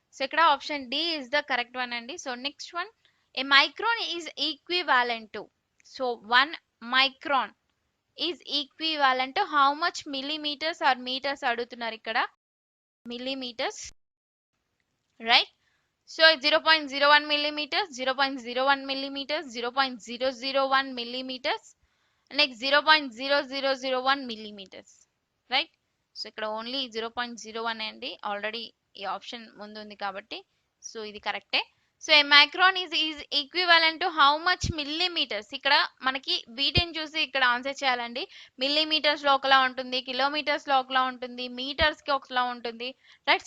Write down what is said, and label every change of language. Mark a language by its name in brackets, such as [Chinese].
[English] So ఇక్కడ option D is the correct one అండి. So next one, a micron is equivalent to. So 1 micron is equivalent to how much millimeters or meters [Telugu] అడుగుతున్నారు ఇక్కడ, [English] Millimeters, right? So 0.01 millimeters, 0.01 millimeters, 0.001 millimeters, next 0.0001 millimeters, right? [Telugu] So ఇక్కడ only 0.01 అండి, already ఈ option ముందు ఉంది కాబట్టి so ఇది కరెక్టే. [English] So a micron is equivalent to how much millimeters. [Telugu] ఇక్కడ మనకి వీటిని చూసి ఇక్కడ ఆన్సర్ చేయాలండి. మిల్లీమీటర్స్ లో ఒకలా ఉంటుంది, కిలోమీటర్స్ లో ఒకలా ఉంటుంది, మీటర్స్ కి ఒకలా ఉంటుంది, రైట్?